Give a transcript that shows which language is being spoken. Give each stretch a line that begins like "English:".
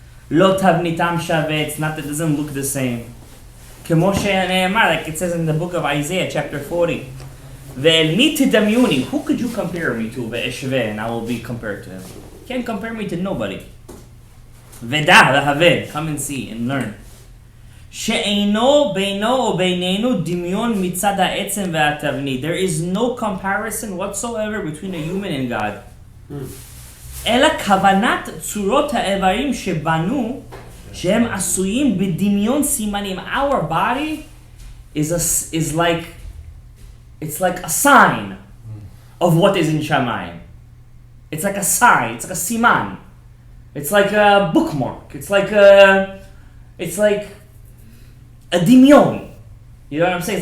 Hebrew: לא תבניתם שווה,
English: it's not, it doesn't look the same.
Hebrew: כמו שנאמר,
English: like it says in the book of Isaiah, chapter 40.
Hebrew: ואל מי תדמיוני,
English: who could you compare me to? ואשווה, and I will be compared to him. You can't compare me to nobody.
Hebrew: ודע והבן,
English: come and see and learn.
Hebrew: שאינו בינו או בינינו דמיון מצד העצם והתבנית.
English: There is no comparison whatsoever between a human and God.
Hebrew: אלא כוונת צורות האיברים שבנו שהם עשויים בדמיון סימנים.
English: Our body is like, it's like a sign of what is in Shamayim. It's like a sign, it's like a siman. It's like a bookmark. It's like a dimion. You know what I'm saying?